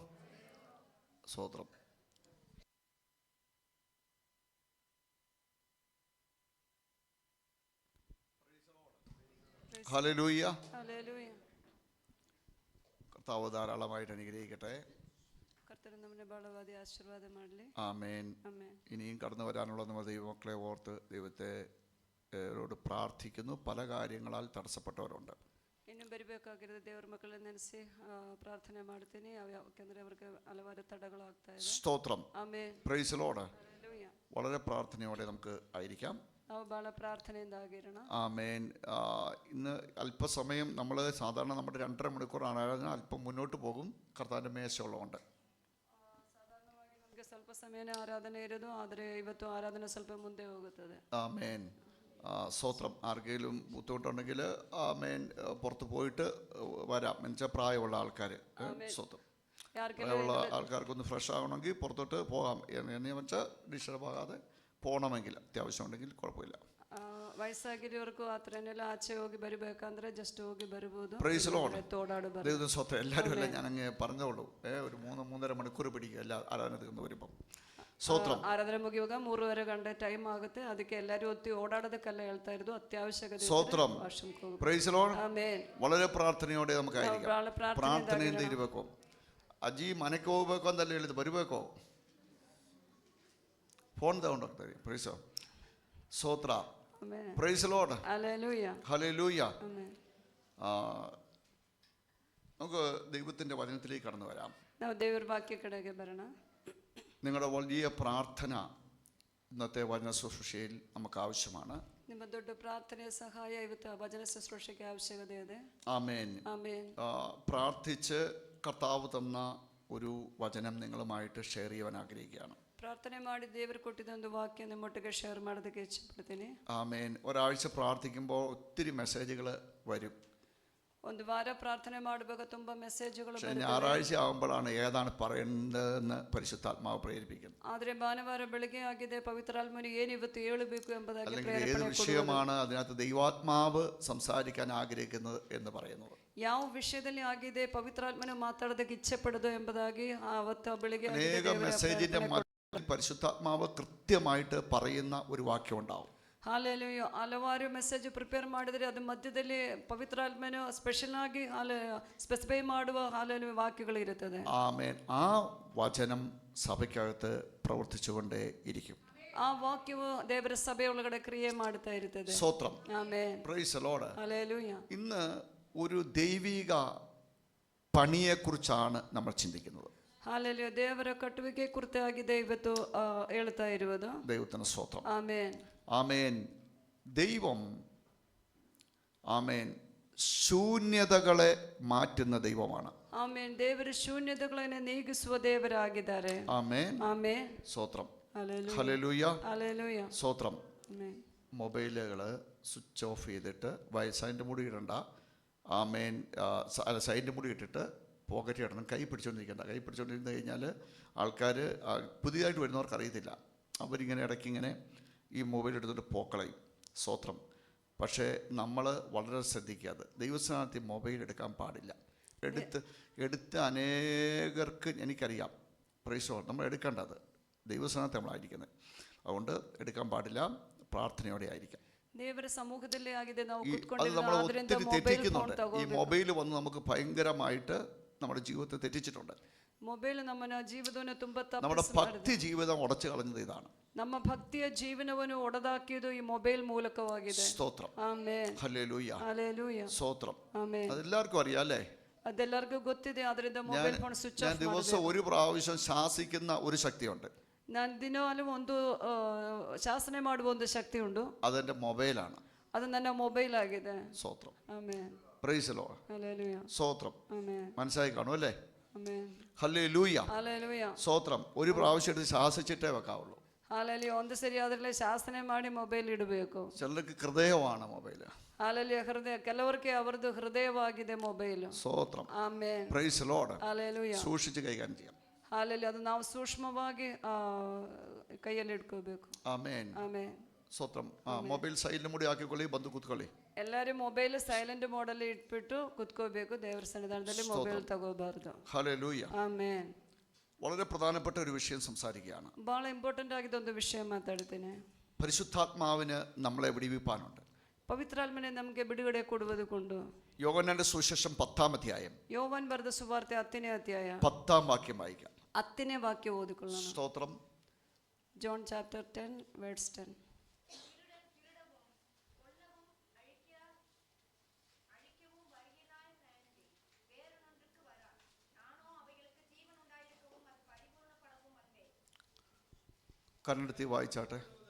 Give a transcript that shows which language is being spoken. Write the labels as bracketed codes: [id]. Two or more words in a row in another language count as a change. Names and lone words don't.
[ml] സ്തോത്രം. ഹല്ലേലൂയ. കർത്താവ് ധാരാളമായിട്ട് അനുഗ്രഹിക്കട്ടെ. ആമേൻ. ഇനിയും കടന്നു വരാനുള്ള നമ്മുടെ ദൈവമക്കളെ ഓർത്ത് ദൈവത്തോട് പ്രാർത്ഥിക്കുന്നു. പല കാര്യങ്ങളാൽ തടസ്സപ്പെട്ടവരുണ്ട്. [kn] ಇನ್ನು ಬರಬೇಕಾಗಿರೋದು ದೇವರ ಮಕ್ಕಳ ನೆನೆಸಿ ಪ್ರಾರ್ಥನೆ ಮಾಡ್ತೀನಿ. ಯಾಕಂದ್ರೆ ಅವರಿಗೆ ಹಲವಾರು ತಡೆಗಳಾಗ್ತಾ ಇದೆ. [ml] സ്തോത്രം. ആമേൻ. [en] Praise the Lord. [ml] വളരെ പ്രാർത്ഥനയോടെ നമുക്ക് ആയിരിക്കാം. [kn] ಬಹಳ ಪ್ರಾರ್ಥನೆಯಿಂದ ಆಗಿರೋಣ. ആമേൻ. [ml] ഇന്ന് അല്പസമയം നമ്മൾ സാധാരണ നമ്മുടെ 2.5 മണിക്കൂർ ആരാധന അല്പം മുന്നോട്ട് പോകും. കർത്താവിൻ്റെ മേശയുള്ളതുകൊണ്ട് [kn] ಸಾಧಾರಣವಾಗಿ ನಮಗೆ ಸ್ವಲ್ಪ ಸಮಯನೇ ಆರಾಧನೆ ಇರೋದು, ಆದರೆ ಇವತ್ತು ಆರಾಧನೆ ಸ್ವಲ್ಪ ಮುಂದೆ ಹೋಗುತ್ತದೆ. [ml] ആമേൻ. സ്തോത്രം. ആർക്കെങ്കിലും ബുദ്ധിമുട്ടുണ്ടെങ്കിൽ ആമേൻ പുറത്ത് പോയിട്ട് വരാം. എന്നുവെച്ചാൽ പ്രായമുള്ള ആൾക്കാർ. സ്തോത്രം. പ്രായമുള്ള ആൾക്കാർക്കൊന്ന് ഫ്രഷ് ആകണമെങ്കിൽ പുറത്തോട്ട് പോകാം. എന്ന് വെച്ചാൽ ഡിസ്റ്റർബ് ആകാതെ പോകണമെങ്കിൽ അത്യാവശ്യം ഉണ്ടെങ്കിൽ കുഴപ്പമില്ല. [kn] ವಯಸ್ಸಾಗಿರೋರ್ಗೂ ಆ ಥರನೆಲ್ಲ ಆಚೆ ಹೋಗಿ ಬರಬೇಕಂದ್ರೆ ಜಸ್ಟ್ ಹೋಗಿ ಬರ್ಬೋದು. [en] Praise Lord. തോടാട് [ml] ദൈവത്തിന് സ്വന്തം. എല്ലാവരും അല്ല, ഞാൻ അങ്ങ് പറഞ്ഞോളൂ. ഒരു 3-3.5 മണിക്കൂർ പിടിക്കുക എല്ലാ ആരാധന തീർന്ന് വരുമ്പം. സ്വത്രം. [kn] ಆರಾಧನೆ ಮುಗಿಯುವಾಗ 3.5 ಗಂಟೆ ಟೈಮ್ ಆಗುತ್ತೆ. ಅದಕ್ಕೆ ಎಲ್ಲರೂ ಒತ್ತಿ ಓಡಾಡೋದಕ್ಕೆಲ್ಲ ಹೇಳ್ತಾ ಇರೋದು ಅವಶ್ಯಕತೆ. [ml] സ്വത്രം. [en] Praise Lord. [kn] ಆಮೆನ್. [ml] വളരെ പ്രാർത്ഥനയോടെ നമുക്കായിരിക്കാം. [kn] ಪ್ರಾರ್ಥನೆಯಿಂದ ಇರಬೇಕು. ಅಜ್ಜಿ ಮನೆಗೆ ಹೋಗ್ಬೇಕು ಅಂತಲ್ಲಿ ಹೇಳಿದ್ದು ಬರಬೇಕು. ಫೋನ್ ತಗೊಂಡೋಗ್ತಾರೆ. ಪ್ರೈಸ್ ಸ್ತೋತ್ರ. [en] Praise Lord. [ml] ഹല്ലേലൂയ. ഹല്ലേലൂയ. നമുക്ക് ദൈവത്തിൻ്റെ വചനത്തിലേക്ക് കടന്നു വരാം. [kn] ನಾವು ದೇವರ ವಾಕ್ಯ ಕಡೆಗೆ ಬರೋಣ. [ml] നിങ്ങളുടെ വലിയ പ്രാർത്ഥന ഇന്നത്തെ വചന ശുശ്രൂഷയിൽ നമുക്ക് ആവശ്യമാണ്. [kn] ನಿಮ್ಮ ದೊಡ್ಡ ಪ್ರಾರ್ಥನೆಯ ಸಹಾಯ ಇವತ್ತು ವಚನ ಶುಶ್ರೂಷೆಗೆ ಅವಶ್ಯಕತೆ ಇದೆ. [ml] ആമേൻ. ആമേൻ. പ്രാർത്ഥിച്ച് കർത്താവ് തന്ന ഒരു വചനം നിങ്ങളുമായിട്ട് ഷെയർ ചെയ്യാൻ ആഗ്രഹിക്കുകയാണ്. [kn] പ്രാർത്ഥನೆ ಮಾಡಿ ದೇವರು ಕೊಟ್ಟಿದ್ದ ಒಂದು ವಾಕ್ಯ ನಿಮ್ಮೊಟ್ಟಿಗೆ ಶೇರ್ ಮಾಡೋದಕ್ಕೆ ಇಚ್ಛೆಪಡ್ತೀನಿ. [ml] ആമേൻ. ഒരാഴ്ച പ്രാർത്ഥിക്കുമ്പോൾ ഒത്തിരി മെസ്സേജുകൾ വരും. [kn] ಒಂದು ವಾರ ಪ್ರಾರ್ಥನೆ ಮಾಡುವಾಗ ತುಂಬಾ ಮೆಸೇಜುಗಳು ಬರುತ್ತವೆ. [ml] ഞായറാഴ്ച ആകുമ്പോഴാണ് ഏതാണ് പറയേണ്ടതെന്ന് പരിശുദ്ധാത്മാവ് പ്രേരിപ്പിക്കുന്നത്. [kn] ಆದರೆ ಭಾನುವಾರ ಬೆಳಗ್ಗೆ ಆಗಿದೆ ಪವಿತ್ರಾತ್ಮನು ಏನು ಇವತ್ತು ಹೇಳಬೇಕು ಎಂಬುದಾಗಿ [ml] അല്ലെങ്കിൽ [kn] ಪ್ರೇರಣೆ [ml] ഏത് [kn] ಕೊಡುವುದು. [ml] വിഷയമാണ് അതിനകത്ത് ദൈവാത്മാവ് സംസാരിക്കാൻ ആഗ്രഹിക്കുന്നത് എന്ന് പറയുന്നത്. [kn] ಯಾವ ವಿಷಯದಲ್ಲಿ ಆಗಿದೆ ಪವಿತ್ರಾತ್ಮನು ಮಾತಾಡೋದಕ್ಕೆ ಇಚ್ಛೆ ಪಡೋದು ಎಂಬುದಾಗಿ ಅವತ್ತು ಬೆಳಿಗ್ಗೆ [ml] അനേക മെസ്സേജിന്റെ പരിശുദ്ധാത്മാവ് കൃത്യമായിട്ട് പറയുന്ന ഒരു വാക്യം ഉണ്ടാവും. [kn] ಹಾಲೆಲೂಯ. ಹಲವಾರು [en] message prepare [kn] ಮಾಡಿದರೆ ಅದು ಮಧ್ಯದಲ್ಲಿ ಪವಿತ್ರಾತ್ಮನು ಸ್ಪೆಷಲ್ ಆಗಿ ಸ್ಪೆಸಿಫೈ ಮಾಡುವ ಹಾಲೆಲೂಯ ವಾಕ್ಯಗಳು ಇರುತ್ತದೆ. [ml] ആമേൻ. ആ വചനം സഭയ്ക്കകത്ത് പ്രവർത്തിച്ചുകൊണ്ടേ ഇരിക്കും. [kn] ಆ ವಾಕ್ಯವು ದೇವರ ಸಭೆ ಒಳಗಡೆ ಕ್ರಿಯೆ ಮಾಡ್ತಾ ಇರುತ್ತದೆ. [ml] സ്തോത്രം. [kn] ಆಮೆನ್. [en] Praise the Lord. [ml] ഹല്ലേലൂയ. ഇന്ന് ഒരു ദൈവിക പണിയെക്കുറിച്ചാണ് നമ്മൾ ചിന്തിക്കുന്നത്. [kn] ಹಾಲೆಲೂಯ. ದೇವರ ಕಟ್ಟುವಿಕೆ ಕುರಿತಾಗಿದೆ ಇವತ್ತು ಹೇಳ್ತಾ ಇರುವುದು. [ml] ദൈവത്തിന് സ്തോത്രം. [kn] ಆಮೆನ್. [ml] ആമേൻ. ദൈവം ആമേൻ ശൂന്യതകളെ മാറ്റുന്ന ദൈവമാണ്. [kn] ಆಮೆನ್. ದೇವರು ಶೂನ್ಯತೆಗಳನ್ನು ನೀಗಿಸುವ ದೇವರಾಗಿದ್ದಾರೆ. [ml] ആമേൻ. [kn] ಆಮೆನ್. [ml] സ്തോത്രം. ഹല്ലേലൂയ. ഹല്ലേലൂയ. ഹല്ലേലൂയ. സ്തോത്രം. [kn] ಆಮೆನ್. [ml] മൊബൈലുകൾ [en] switch off [ml] ചെയ്തിട്ട് സൈഡിൻ്റെ മുടി ഇടണ്ട. ആമേൻ. അല്ല, സൈഡിൻ്റെ മുടി ഇട്ടിട്ട് പോക്കറ്റ് ഇടണം. കൈ പിടിച്ചുകൊണ്ടിരിക്കേണ്ട. കൈ പിടിച്ചുകൊണ്ടിരുന്ന് കഴിഞ്ഞാൽ ആൾക്കാർ പുതിയതായിട്ട് വരുന്നവർക്ക് അറിയത്തില്ല. അവരിങ്ങനെ ഇടയ്ക്കിങ്ങനെ ഈ മൊബൈൽ എടുത്തിട്ട് പോക്കളയും. സ്തോത്രം. പക്ഷേ നമ്മൾ വളരെ ശ്രദ്ധിക്കാതെ ദൈവസ്ഥാനത്ത് മൊബൈൽ എടുക്കാൻ പാടില്ല. എടുത്ത് അനേകർക്ക് എനിക്കറിയാം. [en] Praise Lord. [ml] നമ്മൾ എടുക്കേണ്ടത് ദൈവസ്ഥാനത്ത് നമ്മളായിരിക്കുന്നത്. അതുകൊണ്ട് എടുക്കാൻ പാടില്ല. പ്രാർത്ഥനയോടെ ആയിരിക്കാം. [kn] ದೇವರ ಸಮೂಹದಲ್ಲಿ ಆಗಿದೆ ನಾವು [ml] അത് [kn] ಕೂತ್ಕೊಂಡಿರೋದು. [ml] നമ്മൾ [kn] ಆದ್ರಿಂದ [ml] ഒത്തിരി [en] mobile phone [ml] തെറ്റിക്കുന്നുണ്ട്. ഈ [kn] ತಗೋಬೇಕು. [ml] മൊബൈൽ വന്ന് നമുക്ക് ഭയങ്കരമായിട്ട് നമ്മുടെ ജീവിതത്തെ തെറ്റിച്ചിട്ടുണ്ട്. [kn] ಮೊಬೈಲ್ ನಮ್ಮನ್ನ ಜೀವನವನ್ನು ತುಂಬಾ [ml] നമ്മുടെ [kn] ತಪ್ಪಿಸಿ ಮಾಡಿದೆ. [ml] ഭക്തി ജീവിതം ഉടച്ചു കളഞ്ഞത് ഇതാണ്. [kn] ನಮ್ಮ ಭಕ್ತಿಯ ಜೀವನವನ್ನು ಒಡೆದಾಕಿದ್ದು ಈ ಮೊಬೈಲ್ ಮೂಲಕವಾಗಿದೆ. [ml] സ്തോത്രം. [kn] ಆಮೆನ್. [ml] ഹല്ലേലൂയ. [kn] ಹಲ್ಲೆಲೂಯ. [ml] സ്തോത്രം. [kn] ಆಮೆನ್. [ml] അതെല്ലാവർക്കും അറിയാം അല്ലേ? [kn] ಅದೆಲ್ಲರಿಗೂ ಗೊತ್ತಿದೆ. ಆದ್ರಿಂದ [en] mobile phone switch [ml] ഞാൻ [kn] ಆಫ್ [ml] ദിവസം [kn] ಮಾಡಬೇಕು. [ml] ഒരു പ്രാവശ്യം ശാസിക്കുന്ന ഒരു ശക്തിയുണ്ട്. [kn] ನಾನು ದಿನವೂ ಒಂದು ಶಾಸನೆ ಮಾಡುವ ಒಂದು ಶಕ್ತಿ ಉಂಟು. [ml] അതെന്റെ മൊബൈലാണ്. [kn] ಅದು ನನ್ನ ಮೊಬೈಲ್ ಆಗಿದೆ. [ml] സ്തോത്രം. [kn] ಆಮೆನ್. [en] Praise Lord. [kn] ಹಲ್ಲೆಲೂಯ. [ml] സ്തോത്രം. [kn] ಆಮೆನ್. [ml] മനസ്സിലായി കാണും അല്ലേ? [kn] ಆಮೆನ್. [ml] ഹല്ലേലൂയ. [kn] ಹಲ್ಲೆಲೂಯ. [ml] സ്തോത്രം. ഒരു പ്രാവശ്യം എടുത്ത് ശാസിച്ചിട്ടേ വെക്കാവുള്ളൂ. [kn] ಹಾಲೆಲೂಯ. ಒಂದು ಸರಿ ಆದ್ರಲ್ಲೇ ಶಾಸನೆ ಮಾಡಿ ಮೊಬೈಲ್ ಇಡಬೇಕು. [ml] ചിലർക്ക് ഹൃദയമാണ് മൊബൈൽ. [kn] ಹಾಲೆಲೂಯ. ಹೃದಯ ಕೆಲವರಿಗೆ ಅವರದು ಹೃದಯವಾಗಿದೆ ಮೊಬೈಲ್. [ml] സ്തോത്രം. [kn] ಆಮೆನ್. [en] Praise Lord. [kn] ಹಾಲೆಲೂಯ. [ml] സൂക്ഷിച്ച് കൈകാര്യം ചെയ്യാം. [kn] ಹಾಲೆಲೂಯ. ಅದು ನಾವು ಸೂಕ್ಷ್ಮವಾಗಿ ಕೈಯಲ್ಲಿ ಇಟ್ಕೋಬೇಕು. [ml] ആമേൻ. [kn] ಆಮೆನ್. [ml] സ്തോത്രം. മൊബൈൽ സൈഡിലും കൂടി ആക്കിക്കൊള്ളി. [kn] ಬಂದು ಕೂತ್ಕೊಳ್ಳಿ. ಎಲ್ಲರೂ ಮೊಬೈಲ್ [en] silent modalli [kn] ಇಟ್ಬಿಟ್ಟು ಕುತ್ಕೋಬೇಕು. ದೇವರ ಸನ್ನಿಧಾನದಲ್ಲಿ ಮೊಬೈಲ್ ತಗೋಬಾರ್ದು. [ml] ഹല്ലേലൂയ. [kn] ಆಮೆನ್. [ml] വളരെ പ്രധാനപ്പെട്ട ഒരു വിഷയം സംസാരിക്കുകയാണ്. [kn] ಬಹಳ ಇಂಪಾರ್ಟೆಂಟ್ ಆಗಿದ್ದ ಒಂದು ವಿಷಯ ಮಾತಾಡ್ತೇನೆ. [ml] പരിശുദ്ധാത്മാവിന് നമ്മളെ വിടിവിപ്പാനുണ്ട്. [kn] ಪವಿತ್ರಾತ್ಮನೆ ನಮಗೆ ಬಿಡುಗಡೆ ಕೊಡುವುದಕ್ಕುಂಟು. [ml] യോഹന്നാന്റെ സുവിശേഷം 10-ാം അധ്യായം [kn] ಯೋವಾನ್ ಬರೆದ ಸುವಾರ್ತೆ 10ನೇ ಅಧ್ಯಾಯ [ml] 10-ാം വാക്യം വായിക്കാം. [kn] 10ನೇ ವಾಕ್ಯ ಓದಿಕೊಳ್ಳೋಣ. [ml] സ്തോത്രം. [en] John chapter 10 verse 10. [ml] കണ്ണെടുത്തി വായിച്ചാട്ടെ.